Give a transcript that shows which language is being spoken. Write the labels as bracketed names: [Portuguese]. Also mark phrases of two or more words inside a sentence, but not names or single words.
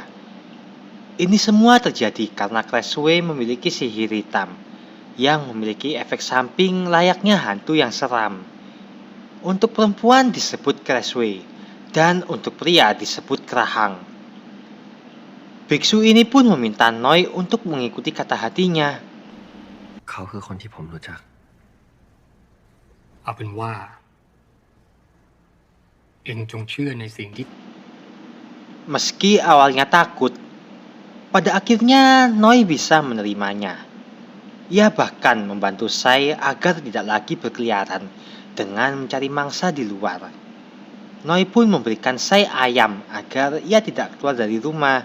[Indonesian] Ini semua terjadi karena Cressway memiliki sihir hitam yang memiliki efek samping layaknya hantu yang seram. Untuk perempuan disebut Cressway dan untuk pria disebut Kerahang. Biksu ini pun meminta Noi untuk mengikuti kata hatinya. [Thai] เขาคือคนที่ผมรู้จัก เอาเป็นว่า เองจงเชื่อในสิ่งที่ [Indonesian] Meski awalnya takut, pada akhirnya Noi bisa menerimanya. Ia bahkan membantu Sai agar tidak lagi berkeliaran dengan mencari mangsa di luar. Noi pun memberikan Sai ayam agar ia tidak keluar dari rumah.